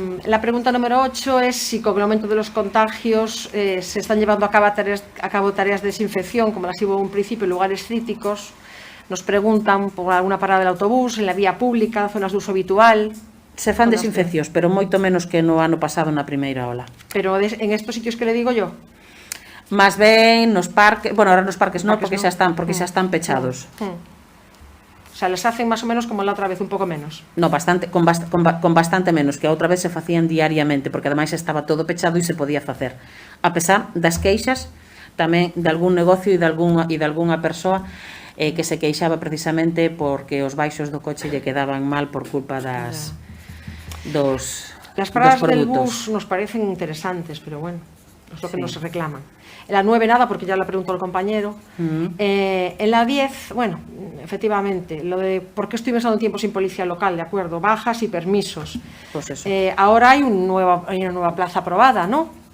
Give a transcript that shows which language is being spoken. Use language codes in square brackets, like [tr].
[es] La pregunta número 8 es si con el aumento de los contagios se están llevando a cabo tareas de desinfección, como las hubo en un principio en lugares críticos. Nos preguntan por alguna parada del autobús, en la vía pública, zonas de uso habitual. [gl] Se fan desinfeccións, pero moito menos que no ano pasado na primeira ola. [es] Pero en estos sitios que le digo yo? [gl] Más ben nos parques, bueno, ahora nos parques non, porque xa están pechados. [es] O sea, les hacen más o menos como la otra vez, un poco menos. [gl] No, bastante, con bastante menos, que a outra vez se facían diariamente, porque ademais estaba todo pechado e se podía facer. A pesar das queixas tamén de algún negocio e de algunha persoa que se queixaba precisamente porque os baixos do coche lle quedaban mal por culpa dos [es] Las paradas del bus nos parecen interesantes, pero bueno, es lo que nos reclaman. En la 9 nada, porque ya lo preguntó el compañero. En la 10, bueno, efectivamente, lo de por qué estoy pensando en tiempo sin policía local, de acuerdo, bajas y permisos. Pues eso. Ahora hay una nueva plaza aprobada, ¿no?